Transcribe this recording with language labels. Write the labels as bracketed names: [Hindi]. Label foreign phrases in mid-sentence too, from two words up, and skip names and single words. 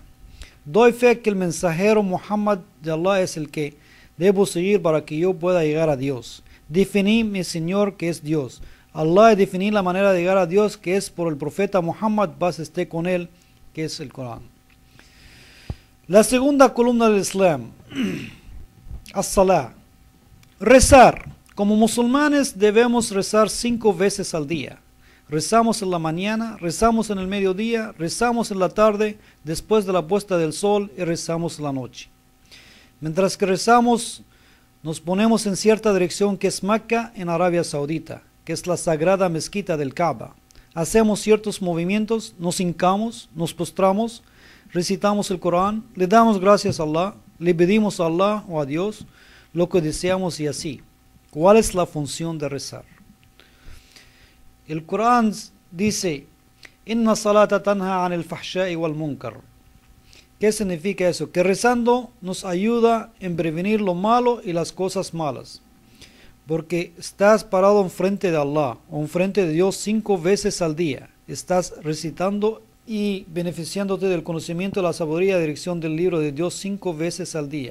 [Spanish] Doy fe que el mensajero Muhammad de Allah es el que debo seguir para que yo pueda llegar a Dios. Definí mi Señor que es Dios. Allah definí la manera de llegar a Dios, que es por el profeta Muhammad, paz esté con él, que es el Corán. La segunda columna del Islam, as-salah, rezar. Como musulmanes debemos rezar 5 veces al día. Rezamos en la mañana, rezamos en el mediodía, rezamos en la tarde, después de la puesta del sol, y rezamos en la noche. Mientras que rezamos, nos ponemos en cierta dirección, que es Mecca, en Arabia Saudita, que es la sagrada mezquita del Kaaba. Hacemos ciertos movimientos, nos hincamos, nos postramos, recitamos el Corán, le damos gracias a Allah, le pedimos a Allah o a Dios lo que deseamos y así. ¿Cuál es la función de rezar? El Corán dice: [Arabic] إن الصلاة تنهى عن الفحشاء والمنكر. [Spanish] ¿Qué significa eso? Que rezando nos ayuda en prevenir lo malo y las cosas malas. Porque estás parado enfrente de Allah o enfrente de Dios 5 veces al día. Estás recitando y beneficiándote del conocimiento, la sabiduría y dirección del libro de Dios 5 veces al día.